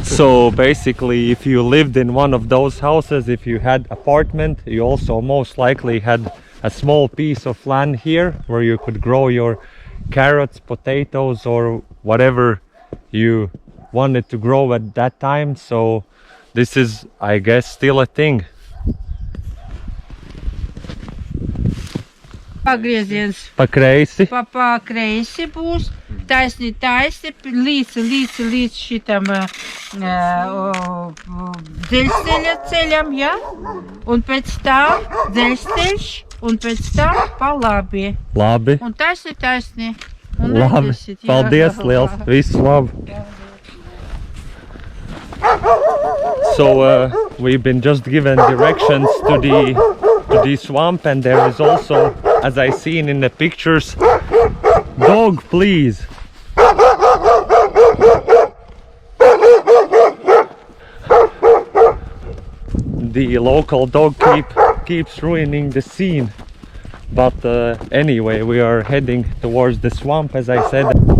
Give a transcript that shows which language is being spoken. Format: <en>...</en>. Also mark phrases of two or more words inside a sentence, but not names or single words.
<en>So basically, if you lived in one of those houses, if you had apartment, you also most likely had a small piece of land here where you could grow your carrots, potatoes, or whatever you wanted to grow at that time. So this is, I guess, still a thing.</en> <lv>Pagrieziens Pa kreisi. pa kreisi būs, taisni līdz šitam dzelzceļa ceļam, ja? Un pēc tam dzelzceļš, un pēc tam pa labi. Labi. Un taisni. Un Labi. aiziesit, jā. Paldies liels. Visu labu.</lv> <en>So we've been just given directions to the swamp, and there is also, as I seen in the pictures, dog, please. The local dog keeps ruining the scene, but anyway, we are heading towards the swamp, as I said.</en>